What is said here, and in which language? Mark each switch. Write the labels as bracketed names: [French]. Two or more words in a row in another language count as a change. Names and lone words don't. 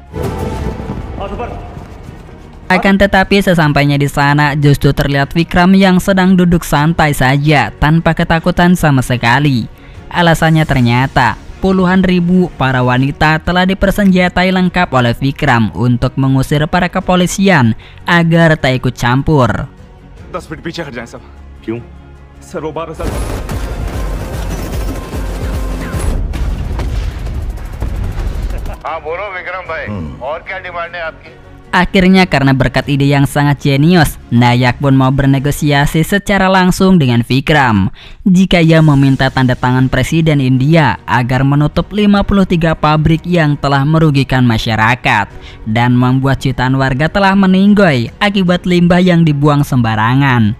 [Indonesian] Akan tetapi sesampainya di sana justru terlihat Vikram yang sedang duduk santai saja tanpa ketakutan sama sekali. Alasannya ternyata puluhan ribu para wanita telah dipersenjatai lengkap oleh Vikram untuk mengusir para kepolisian agar tak ikut campur. [Hindi] 10 फीट पीछे हट जाएं सब। क्यों? सर वो 12 साल हाँ बोलो विक्रम भाई और क्या डिमांड है आपकी? [Indonesian] Akhirnya karena berkat ide yang sangat jenius, Nayak pun mau bernegosiasi secara langsung dengan Vikram jika ia meminta tanda tangan Presiden India agar menutup 53 pabrik yang telah merugikan masyarakat dan membuat jutaan warga telah meninggoy akibat limbah yang dibuang sembarangan.